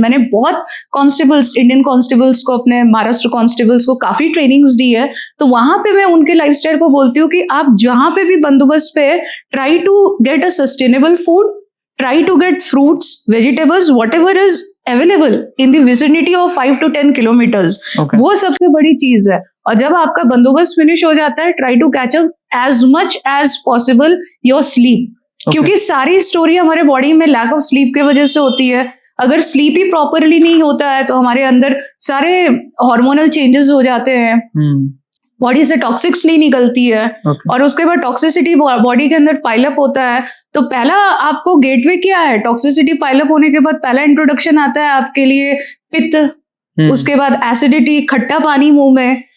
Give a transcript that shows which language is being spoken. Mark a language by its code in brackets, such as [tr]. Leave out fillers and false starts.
[hi] मैंने बहुत constables, Indian constables को, अपने महाराष्ट्र कांस्टेबल्स को काफी ट्रेनिंग्स दी है। तो वहां पे मैं उनके लाइफस्टाइल को बोलती हूँ कि आप जहां पे भी बंदोबस्त पे, [en] Try to get a sustainable food, try to get fruits, vegetables, whatever is available in the vicinity of 5 to 10 kilometers. Okay. [hi] वो सबसे बड़ी चीज है। और जब आपका बंदोबस्त फिनिश हो जाता है, [en] try to catch up as much as possible your sleep. Okay. [hi] क्योंकि सारी स्टोरी हमारे बॉडी में लैक ऑफ स्लीप की वजह से होती है। अगर स्लीप ही प्रॉपरली नहीं होता है तो हमारे अंदर सारे हार्मोनल चेंजेस हो जाते हैं, बॉडी से टॉक्सिक्स नहीं निकलती है। [en] Okay. [hi] और उसके बाद टॉक्सिसिटी बॉडी के अंदर पाइलअप होता है। तो पहला आपको गेटवे क्या है, टॉक्सिसिटी पाइलअप होने के बाद पहला इंट्रोडक्शन आता है आपके लिए पित्त, उसके बाद एसिडिटी, खट्टा पानी मुंह में।